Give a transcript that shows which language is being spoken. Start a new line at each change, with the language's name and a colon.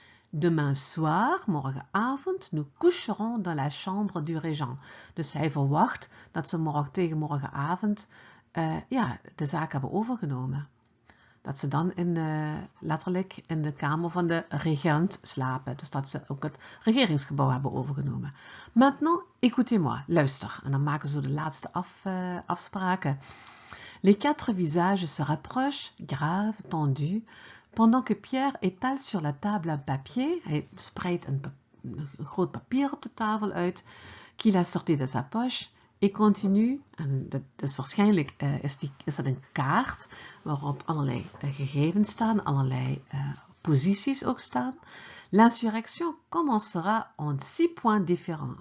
French: Demain soir,
Dutch: morgenavond,
French: nous coucherons dans la chambre du régent.
Dutch: Dus hij verwacht dat ze tegen morgenavond de zaak hebben overgenomen. Dat ze dan letterlijk in de kamer van de regent slapen. Dus dat ze ook het regeringsgebouw hebben overgenomen.
French: Maintenant, écoutez-moi,
Dutch: luister. En dan maken ze de laatste afspraken.
French: Les 4 visages se rapprochent, graves, tendus, pendant que Pierre étale sur la table un papier.
Dutch: Hij spreidt een groot papier op de tafel uit,
French: qu'il a sorti de sa poche. Et continue,
Dutch: en dat is waarschijnlijk is dat een kaart waarop allerlei gegevens staan, allerlei posities ook staan.
French: L'insurrection commencera en 6 points différents.